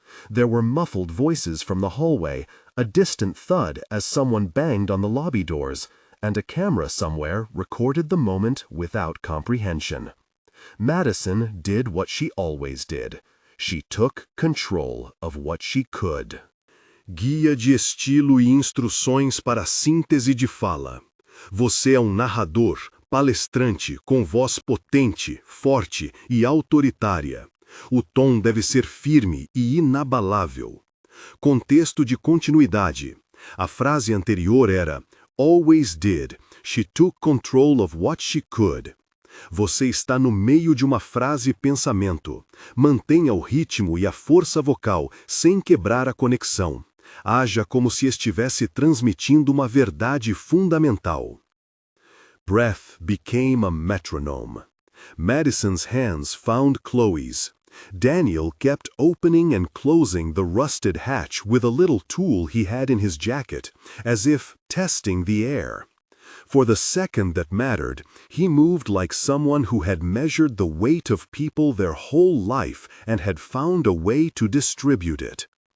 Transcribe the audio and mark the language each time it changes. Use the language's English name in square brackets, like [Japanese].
[English] There were muffled voices from the hallway, a distant thud as someone banged on the lobby doors, and a camera somewhere recorded the moment without comprehension. Madison did what she always did. She took control of what she could. [Portuguese] Guia de estilo e instruções para síntese de fala. Você é narrador, palestrante, com voz potente, forte e autoritária. O tom deve ser firme e inabalável. Contexto de continuidade. A frase anterior era [English] always did. She took control of what she could. [Portuguese] Você está no meio de uma frase-pensamento. Mantenha o ritmo e a força vocal sem quebrar a conexão. Haja como se estivesse transmitindo uma verdade fundamental. [English] Breath became a metronome. Madison's hands found Chloe's. Daniel kept opening and closing the rusted hatch with a little tool he had in his jacket, as if testing the air. For the second that mattered, he moved like someone who had measured the weight of people their whole life and had found a way to distribute it.